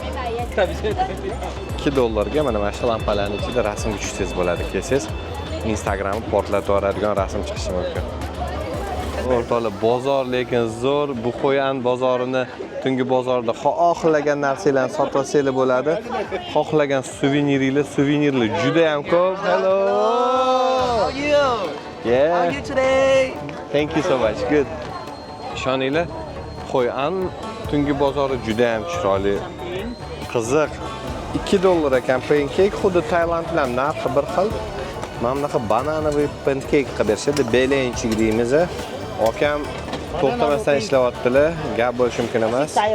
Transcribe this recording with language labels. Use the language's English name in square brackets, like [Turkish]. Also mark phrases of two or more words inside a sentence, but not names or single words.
[Uzbek] $2 ga mana shu lampalarning ichida rasmga tushsangiz bo'ladi. Kelsangiz Instagramni portlatib yuboradigan rasm chiqishi mumkin. O'rtoqlar, bozor lekin zo'r. Bu Xo'yan bozorini tungi bozorda xohlagan narsalarni sotib olsanglar bo'ladi. Xohlagan suvenirlar juda ham ko'p. [English] Hello. How are you? Yeah. How are you today? Thank you so much. Good. [Uzbek] Ishoninglar, Xo'yan tungi bozori juda ham chiroyli. Qiziq. $2 ekan pancake, xuddi Tailand bilan narxi bir xil. Mana bunaqa bananoviy pancake qilib berishadi, belenchik deymiz. Akam to'xtamasdan ishlayaptilar, gap bo'lishi mumkin emas.